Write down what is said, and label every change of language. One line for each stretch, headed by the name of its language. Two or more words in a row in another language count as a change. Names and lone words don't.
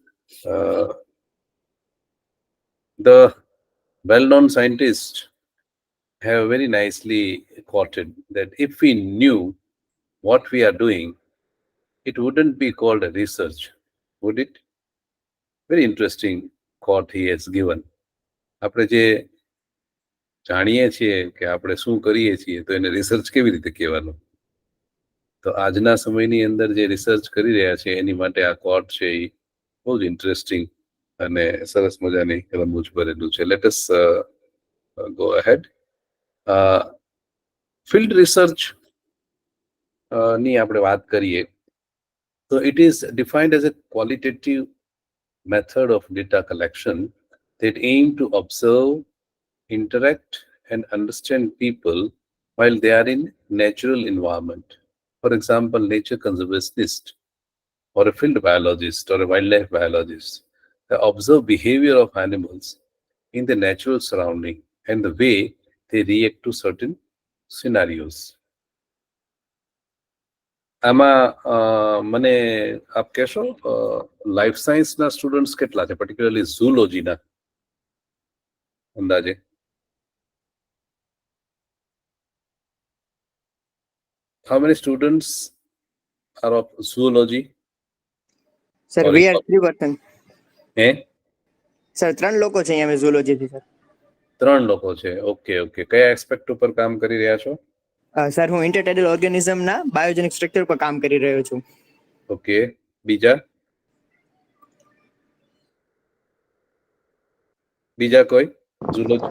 English: Uh, the well-known scientists have very nicely quoted that if we knew what we are doing, it wouldn't be called a research, would it? Very interesting quote he has given.
Gujarati: આપણે જે જાણીએ છીએ કે આપણે શું કરીએ છીએ તો એને રિસર્ચ કેવી રીતે કહેવાનું? તો આજના સમયની અંદર જે રિસર્ચ કરી રહ્યા છે એની માટે આ કોટ છે એ બહુ જ ઇન્ટરેસ્ટિંગ અને સરસ મજાની રમૂજ ભરેલું છે.
English: Let us go ahead. field research
Gujarati: ની આપણે વાત કરીએ તો
English: it is defined as a qualitative method of data collection that aim to observe, interact, and understand people while they are in natural environment. For example, nature conservationist or a field biologist or a wildlife biologist, they observe behavior of animals in the natural surrounding and the way they react to certain scenarios.
Gujarati: આમાં મને આપ કહેશો
English: life science students
Gujarati: કેટલા છે, પર્ટિક્યુલરલી ઝૂલોજીના અંદાજે?
English: How many students are of zoology?
Gujarati: સર
English: Sorry. we are 3 person.
Gujarati: હે? સર 3 લોકો છે અહીંયા ઝૂલોજી થી સર. 3 લોકો છે.
English: okay okay.
Gujarati: કયા એસ્પેક્ટ ઉપર કામ કરી રહ્યા છો? સર હું
English: intertidal organism
Gujarati: ના
English: biogenic structure
Gujarati: પર કામ કરી રહ્યો છું. ઓકે. બીજા કોઈ ઝૂલોજી?